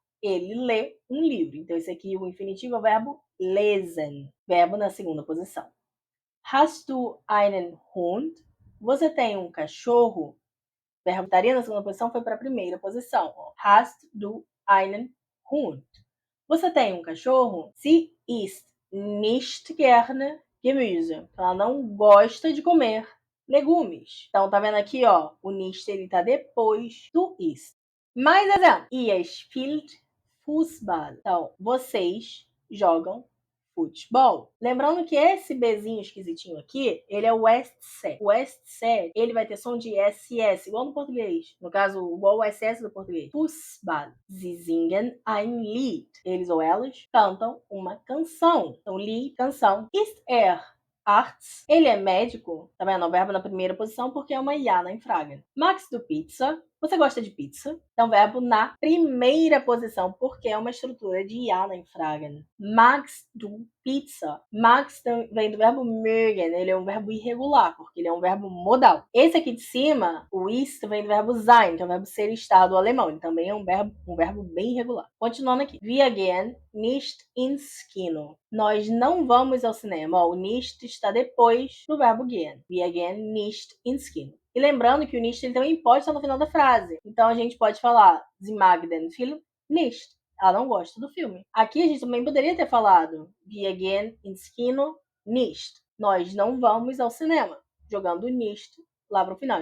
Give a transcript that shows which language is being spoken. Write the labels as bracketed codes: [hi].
[pt] Ele lê um livro. Então, esse aqui, o infinitivo é o verbo lesen, verbo na segunda posição. [de] Hast du einen Hund? [pt] Você tem um cachorro? O verbo estaria na segunda posição, foi para a primeira posição. [de] Hast du einen Hund? [pt] Você tem um cachorro? [de] Sie isst nicht gerne Gemüse. [pt] Ela não gosta de comer legumes. Então, tá vendo aqui, ó, o nicht, ele tá depois do ist. Mais exemplo. [de] Ihr spielt Fußball. [pt] Então, vocês jogam futebol. Lembrando que esse Bzinho esquisitinho aqui, ele é o SC. O SC, ele vai ter som de SS, igual no português. No caso, igual o SS do português. Fußball. [de] Sie singen ein Lied. [pt] Eles ou elas cantam uma canção. Então, Lied, canção. [de] Ist Arzt. [pt] Ele é médico, tá vendo? O verbo na primeira posição porque é uma ja, nein, fragen. [de] Magst du Pizza? [pt] Você gosta de pizza? Então, verbo na primeira posição, porque é uma estrutura de ja, nein, fragen. [de] Magst du Pizza? [pt] Magst vem do verbo mögen, ele é um verbo irregular, porque ele é um verbo modal. Esse aqui de cima, o ist, vem do verbo sein, que é o verbo ser, estar do alemão. Ele também é um verbo bem irregular. Continuando aqui. [de] Wir gehen nicht ins Kino. [pt] Nós não vamos ao cinema. Ó, o nicht está depois do verbo gehen. [de] Wir gehen nicht ins Kino. [pt] E lembrando que o nicht ele também pode estar no final da frase. Então, a gente pode falar [de] Sie mag den Film nicht. [pt] Ela não gosta do filme. Aqui a gente também poderia ter falado [de] Wir gehen ins Kino nicht. [pt] Nós não vamos ao cinema. Jogando nicht lá para o final.